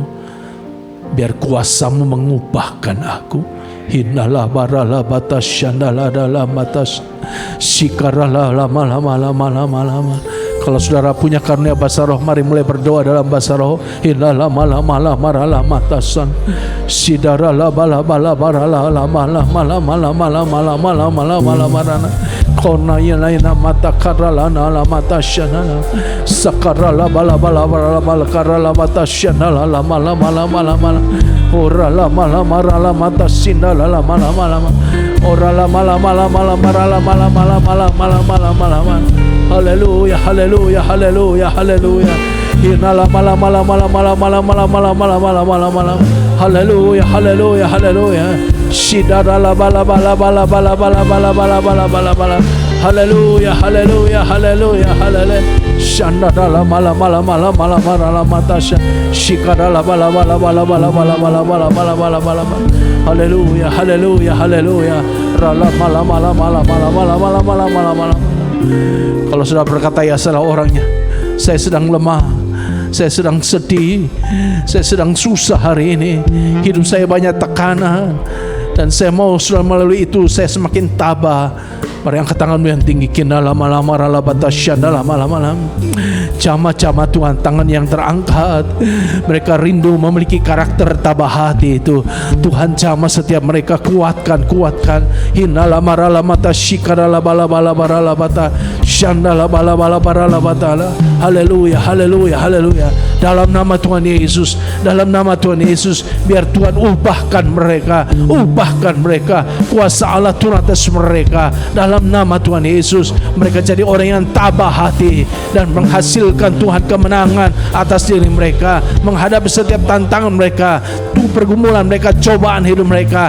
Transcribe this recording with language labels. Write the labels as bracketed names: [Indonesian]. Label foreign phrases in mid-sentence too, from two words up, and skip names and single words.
[Indonesian] Biar kuasamu mengubahkan aku. Hinalah baralah batas syandalah dalam batas sikaralah lama. Kalau saudara punya karunia bahasa roh, mari mulai berdoa dalam bahasa roh. Hinalah malah maralah matasan sidaralah bala baralah malah kona yelaina mata karalana la mata shanana sakarala bala karala mata shanala la mala orala mala marala mata sindala la mala orala mala marala. Haleluya, haleluya, haleluya, haleluya. Inala mala. Haleluya, haleluya, haleluya. Shidala bala bala bala bala bala bala bala bala bala bala. Haleluya, haleluya, haleluya, haleluya. Shandala mala mala mala mala mala matasha. Shikadala bala bala bala bala bala bala bala bala bala bala. Haleluya, haleluya, haleluya. Rala mala mala mala mala mala mala mala mala mala. Kalau sudah berkata ya salah orangnya. Saya sedang lemah, saya sedang sedih, saya sedang susah hari ini. Hidup saya banyak tekanan, dan saya mau sudah melalui itu saya semakin tabah. Mari angkat tanganmu yang tinggi. Kinala malama rala batasyandala malam-malam. Jama-jama Tuhan, tangan yang terangkat. Mereka rindu memiliki karakter tabah hati itu. Tuhan jama setiap mereka, kuatkan. Hinala marala mata shikarala bala bala barala bata shandala bala bala barala batala. Haleluya, haleluya, haleluya. Dalam nama Tuhan Yesus, dalam nama Tuhan Yesus, biar Tuhan ubahkan mereka, kuasa Allah turun atas mereka. Dalam nama Tuhan Yesus, mereka jadi orang yang tabah hati dan menghasilkan Tuhan kemenangan atas diri mereka, menghadapi setiap tantangan mereka, pergumulan mereka, cobaan hidup mereka.